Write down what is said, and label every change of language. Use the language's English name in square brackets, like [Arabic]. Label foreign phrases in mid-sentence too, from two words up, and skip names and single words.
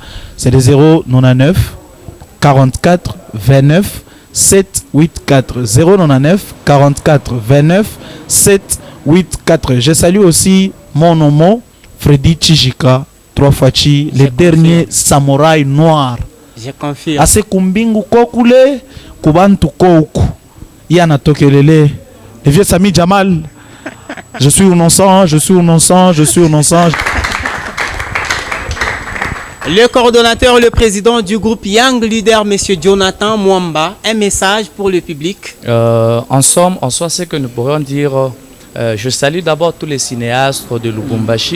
[French] C'est le 099 44 29 784 099 44 29 7 84. Je salue aussi mon homo, Freddy Chijika, 3 fois Chi, le dernier samouraï noir. Je confirme. Ase kumbingu kokule, kubantu koku. Yana tokelele. Le vieux Sami Jamal. Je suis innocent, je suis innocent, je suis innocent. Le coordonnateur, le président du groupe Young Leader, M. Jonathan Mwamba, un message pour le public. En somme, ce que nous pourrions dire, je salue d'abord tous les cinéastes de Lubumbashi.